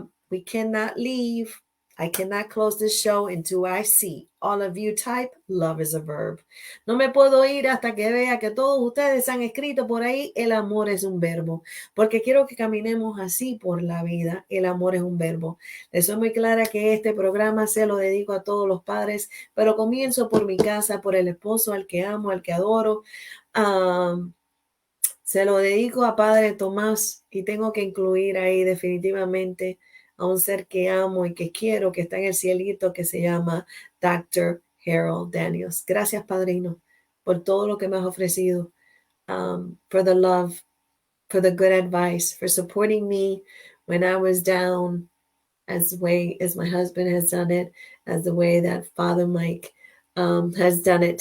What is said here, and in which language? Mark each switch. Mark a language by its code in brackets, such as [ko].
[en] We cannot leave. I cannot close this show until I see all of you type love is a verb. [es] No me puedo ir hasta que vea que todos ustedes han escrito por ahí el amor es un verbo, porque quiero que caminemos así por la vida. El amor es un verbo. Les soy muy clara que este programa se lo dedico a todos los padres, pero comienzo por mi casa, por el esposo al que amo, al que adoro. Se lo dedico a Padre Tomás y tengo que incluir ahí definitivamente a un ser que amo y que quiero, que está en el cielito, que se llama Dr. Harold Daniels. Gracias, Padrino, por todo lo que me has ofrecido, [en] for the love, for the good advice, for supporting me when I was down, as the way as my husband has done it, as the way that Father Mike has done it.